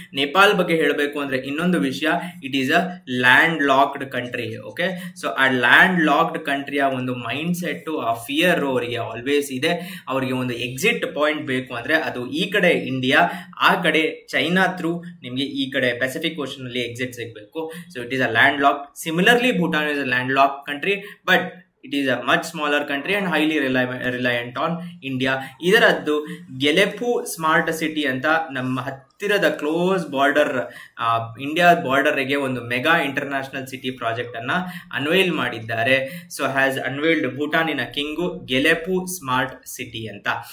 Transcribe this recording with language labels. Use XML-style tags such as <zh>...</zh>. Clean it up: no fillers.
<kn>ನೇಪಾಲ್ ಬಗ್ಗೆ ಹೇಳಬೇಕು ಅಂದ್ರೆ ಇನ್ನೊಂದು ವಿಷಯ,</kn> <en>It is a land locked country.</en> <kn>Okay, so ಆ ಲ್ಯಾಂಡ್ ಲಾಕ್ಡ್ ಕಂಟ್ರಿಯ ಒಂದು ಮೈಂಡ್ ಸೆಟ್, ಆ ಫಿಯರ್ ಅವರಿಗೆ ಆಲ್ವೇಸ್ ಇದೆ. ಅವರಿಗೆ ಒಂದು ಎಕ್ಸಿಟ್ ಪಾಯಿಂಟ್ ಬೇಕು ಅಂದ್ರೆ ಅದು ಈ ಕಡೆ ಇಂಡಿಯಾ, ಆ ಕಡೆ ಚೈನಾ ಥ್ರೂ ನಿಮಗೆ ಈ ಕಡೆ ಪೆಸಿಫಿಕ್ ಓಷನ್ ಅಲ್ಲಿ ಎಕ್ಸಿಟ್ ಸಿಗಬೇಕು.</kn> <en>So it is a land lock. Similarly Bhutan is a land lock country, but it is a much smaller country and highly reliant on India.</en> <kn>ಇದರದ್ದು ಗೆಲೆಪು ಸ್ಮಾರ್ಟ್ ಸಿಟಿ ಅಂತ ನಮ್ಮ ಹತ್ತಿರದ close border, India ಬಾರ್ಡರ್ಗೆ ಒಂದು mega international city project ಅನ್ನ ಅನ್ವೈಲ್ ಮಾಡಿದ್ದಾರೆ.</kn> <en>so has unveiled</en> <kn>ಭೂಟಾನಿನ king ಗೆಲೆಪು smart city ಅಂತ.</kn>